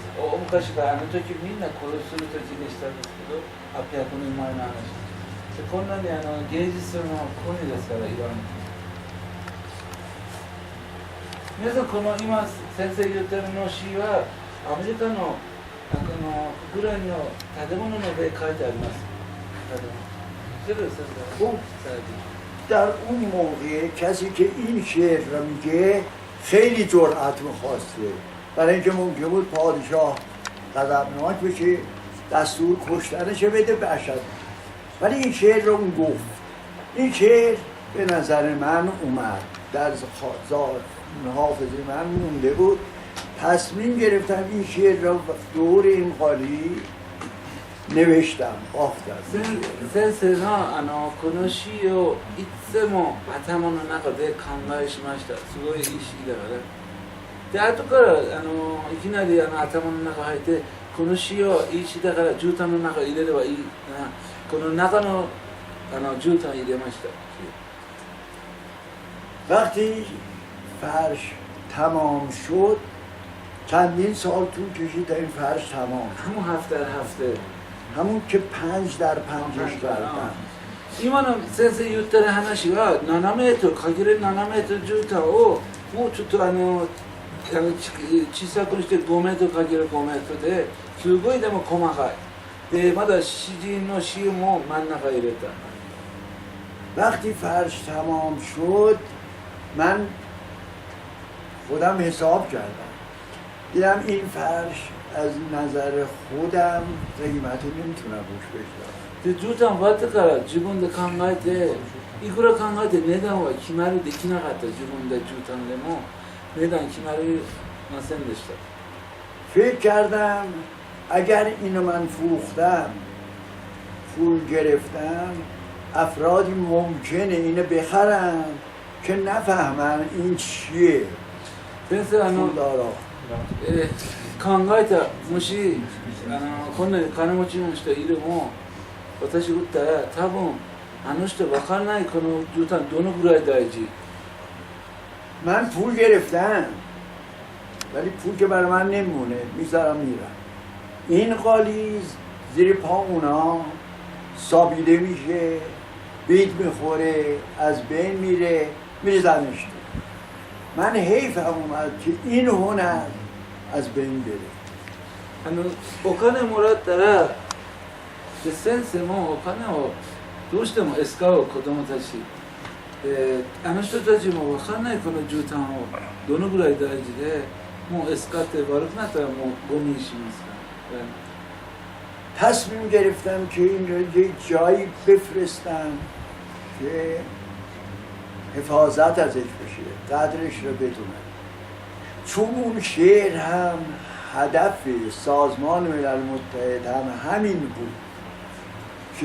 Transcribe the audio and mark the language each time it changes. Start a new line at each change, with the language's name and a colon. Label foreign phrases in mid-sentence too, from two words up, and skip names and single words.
Japanese: 大昔から時みんな殺する時でしたんですけど、800年前の話。こんなに芸術の国ですから、イラン。皆さん、この今先生言ってるの詩は、アメリカの国連の建物の上書いてあります。
Persian: در اون موقع کسی که این شعر را میگه خیلی جرأت می‌خواسته برای اینکه ممکن بود پادشاه غضبناک بشه دستور کشتنش بده باشد ولی این شعر رو اون گفت این شعر به نظر من اومد در حافظه من مونده بود تصمیم گرفتم این شعر رو دور این قالی نوشتم بافتم
Japanese: 先生のこの詩をいつも頭の中で考えしましたすごいいい詩だからで後からいきなり頭の中入ってこの詩をいい詩だから絨毯の中入れればいいなこの中の絨毯入れました
Persian: وقتی فرش تمام شد چندین سال طول کشید تا این فرش تمام شد همون هفته هفته همون که 5 در 5ش کردن
Japanese: 今の先生言ってる話は7メートルかける7メートル絨毯をもうちょっと小さくして5メートルかける5メートルですごいでも細かいでまだ詩人の詩も真ん中入れた
Persian: وقتی فرش تمام شد من خودم حساب کردم دیدم این فرش از نظر خودم قیمتی نمیتونم روش بگذارم
Japanese: で絨毯終わってから自分で考えていくら考えて値段は決まりできなかった自分で絨毯でも
Persian: میدن که برای ناسن داشته فکر کردم اگر اینو من فروختم پول گرفتم افرادی ممکنه اینو بخرن که نفهمن این چیه
Japanese: 先生
Persian: پول دارا
Japanese: 考えたもしこんなに金持ちの人いるも私売ったら多分あの人分からないこの絨毯どのぐらい大事
Persian: من پول گرفتم ولی پول که برای من نمونه میذارم میرم این قالیز زیر پا اونا سابیده میشه بید میخوره از بین میره میریزنش من حیفم اومد که این هنر از بین بره
Japanese: お金もらったらで先生もお金をどうしても使う子供たちあの人たちも分かんないこの絨毯をどのぐらい大事でもう使って悪くなったらもうゴミにしますから
Persian: تصمیم گرفتم که این رو یک جایی بفرستم که حفاظت ازش بشه قدرش رو بدونم چون اون شعر هم هدف سازمان ملل متحد هم همین بود که